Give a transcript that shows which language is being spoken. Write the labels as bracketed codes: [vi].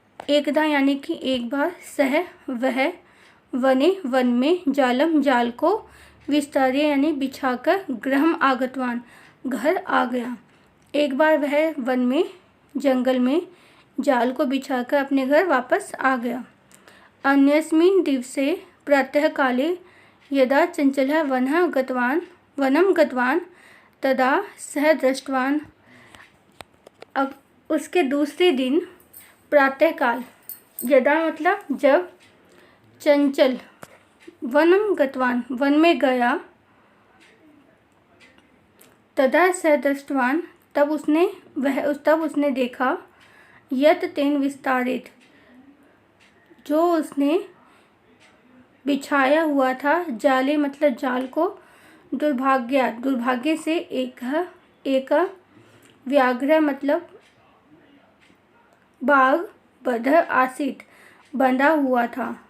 [hi] एकदा यानी कि एक बार, सह वह, वने वन में, जालम जाल को, विस्तार्य यानी बिछाकर, गृहम आगतवान घर आ गया। एक बार वह वन में, जंगल में जाल को बिछाकर अपने घर वापस आ गया। [sa] अन्यस्मिन् दिवसे प्रातःकाले यदा चंचलः वनं गतवान् तदा सः दृष्टवान्। [hi] अब उसके दूसरे दिन प्रातःकाल, यदा मतलब जब, चंचल वनं गतवान् वन में गया, तदा सः दृष्टवान् तब उसने देखा, यत तेन विस्तारित जो उसने बिछाया हुआ था, जाले मतलब जाल को, दुर्भाग्य से एक व्याघ्र मतलब बाघ, बध आसीत बंधा हुआ था।